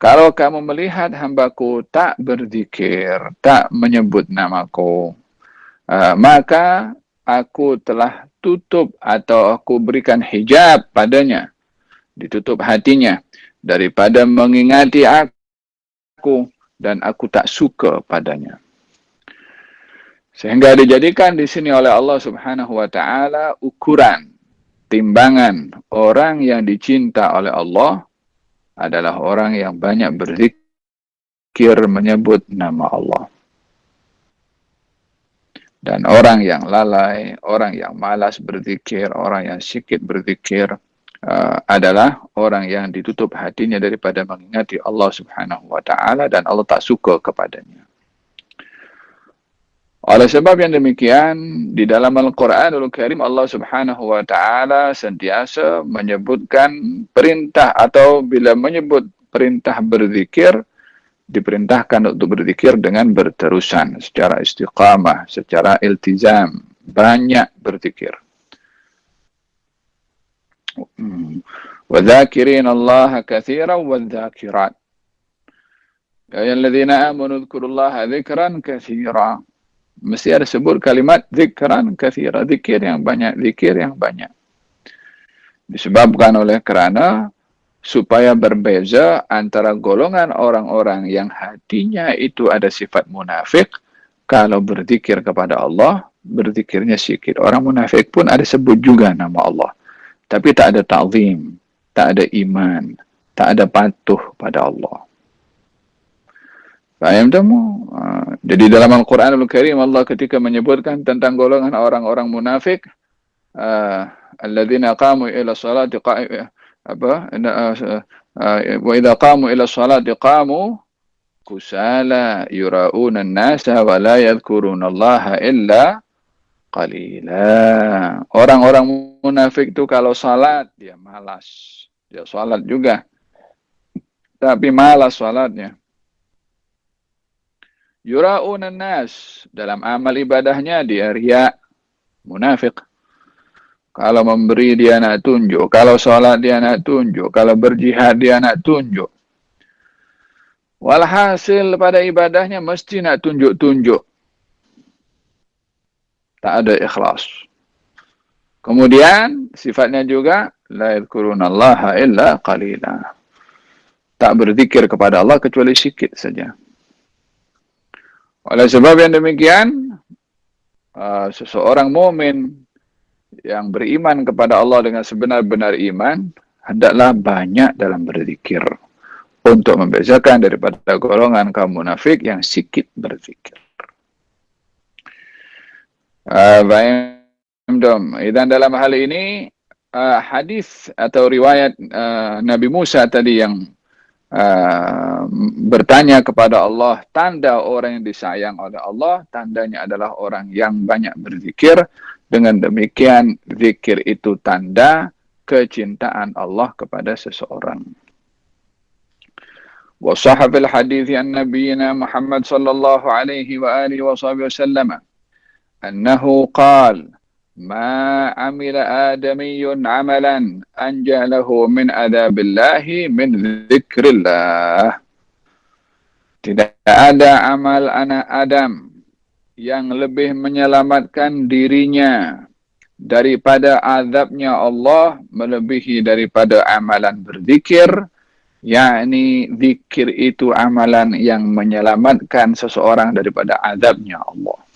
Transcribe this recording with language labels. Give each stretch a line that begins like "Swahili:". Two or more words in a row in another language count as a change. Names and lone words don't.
Malay: kalau kamu melihat hambaku tak berzikir, tak menyebut namaku, maka aku telah tutup atau aku berikan hijab padanya, ditutup hatinya daripada mengingati aku, dan aku tak suka padanya. Sehingga dijadikan di sini oleh Allah
Arabic: سبحانه وتعالى
Malay: ukuran, timbangan orang yang dicinta oleh Allah adalah orang yang banyak berzikir menyebut nama Allah. Dan orang yang lalai, orang yang malas berzikir, orang yang sikit berzikir, adalah orang yang ditutup hatinya daripada mengingati Allah
Arabic: سبحانه وتعالى,
Malay: dan Allah tak suka kepadanya. Oleh sebab yang demikian, di dalam Al-Quranul Karim Allah
Arabic: سبحانه وتعالى
Malay: sentiasa menyebutkan perintah, atau bila menyebut perintah berzikir, diperintahkan untuk berzikir dengan berterusan, secara istiqamah, secara iltizam, banyak berzikir.
Arabic: وَذَاكِرِينَ اللَّهَ كَثِيرًا وَالذَّاكِرَاتِ يَا أَيُّهَا الَّذِينَ آمَنُوا اذْكُرُوا اللَّهَ ذِكْرًا كَثِيرًا.
Malay: Mesti ada sebut kalimat
Arabic: ذكرا كثيرا,
Malay: zikir yang banyak, zikir yang banyak. Disebabkan oleh kerana supaya berbeza antara golongan orang-orang yang hatinya itu ada sifat munafik, kalau berzikir kepada Allah, berzikirnya sikit. Orang munafik pun ada sebut juga nama Allah, tapi tak ada ta'zim, tak ada iman, tak ada patuh pada Allah. Faham tamu? Jadi dalam Al-Quranul Karim Allah ketika menyebutkan tentang golongan orang-orang munafik,
Arabic: الذين قاموا إلى الصلاة وإذا قاموا إلى الصلاة قاموا كسالى يراءون الناس ولا يذكرون الله إلا قليلا.
Malay: Orang-orang munafik itu kalau salat dia malas. Dia salat juga, tapi malas salatnya.
Arabic: يراءون ناس,
Malay: dalam amal ibadahnya dia riya, munafik. Kalau memberi dia nak tunjuk, kalau sholat dia nak tunjuk, kalau berjihad dia nak tunjuk. Walhasil pada ibadahnya mesti nak tunjuk-tunjuk. Tak ada ikhlas. Kemudian sifatnya juga
Arabic: لا يذكرون الله إلا قليلا.
Malay: Tak berzikir kepada Allah kecuali sikit saja. Oleh sebab yang demikian, seseorang mukmin yang beriman kepada Allah dengan sebenar-benar iman, hendaklah banyak dalam berzikir, untuk membezakan daripada golongan kaum munafik yang sikit berzikir. Baik, dan dalam hal ini, hadis atau riwayat Nabi Musa tadi yang bertanya kepada Allah, tanda orang yang disayang oleh Allah, tandanya adalah orang yang banyak berzikir. Dengan demikian, zikir itu tanda kecintaan Allah kepada seseorang.
Arabic: وصح في الحديث عن نبينا محمد صلى الله عليه وعلى آله وسلم أنه قال ما عمل آدمي عملا أنجى له من عذاب الله من ذكر الله.
Malay: Tidak ada amal anak Adam yang lebih menyelamatkan dirinya daripada azabnya Allah melebihi daripada amalan berzikir, yakni zikir itu amalan yang menyelamatkan seseorang daripada azabnya Allah.